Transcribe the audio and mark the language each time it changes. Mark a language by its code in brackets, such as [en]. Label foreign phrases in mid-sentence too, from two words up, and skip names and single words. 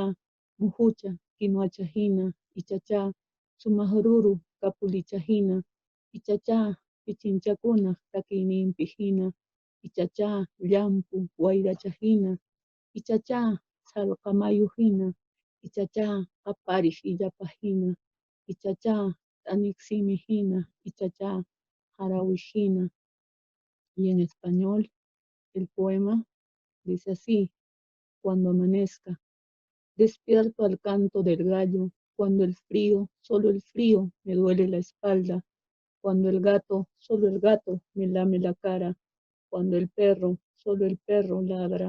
[qu] muhucha kinuachahina, ichacha sumaq ruru kapulichahina, ichacha pichinchakuna takiyninpihina, ichacha llampu wayrachahina, ichacha sallqamayuhina, ichacha qapariq illapahina, ichacha t'aniqsimihina, ichacha harawihina, [es] Y en español, el poema dice así: cuando amanezca, despierto al canto del gallo, cuando el frío, solo el frío, me duele la espalda, cuando el gato, solo el gato, me lame la cara, cuando el perro, solo el perro ladra.